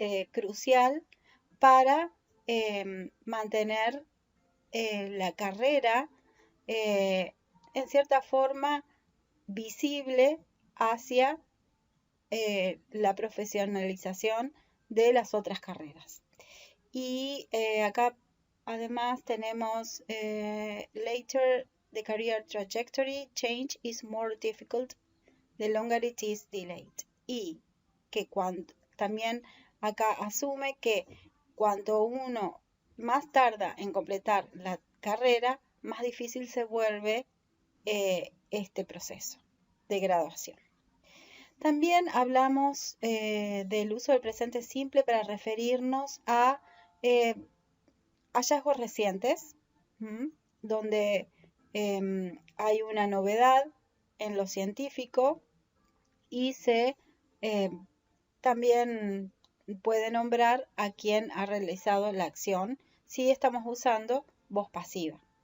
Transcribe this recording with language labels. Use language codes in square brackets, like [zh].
[es] crucial para mantener la carrera en cierta forma visible hacia la profesionalización de las otras carreras. Y acá además tenemos [en] later the career trajectory change is more difficult the longer it is delayed. [es] Y que también acá asume que cuanto uno más tarda en completar la carrera, más difícil se vuelve este proceso de graduación. También hablamos del uso del presente simple para referirnos a hallazgos recientes, donde hay una novedad en lo científico y se también puede nombrar a quien ha realizado la acción si estamos usando voz pasiva.